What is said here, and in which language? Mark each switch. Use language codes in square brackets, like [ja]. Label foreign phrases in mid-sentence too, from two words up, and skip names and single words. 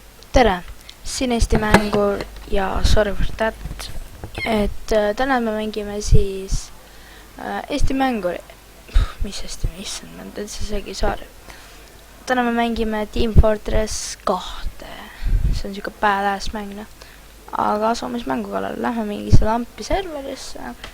[et] tere, siin Eesti Mängur ja [en] sorry for that, [et] et täna me mängime siis Eesti Mängur, mis Eesti, issand, ma olen täitsa segi saar. Täna me mängime Team Fortress 2, see on siuke badass mäng, aga asume siis mängu kallal, lähme mingisse lampi serverisse.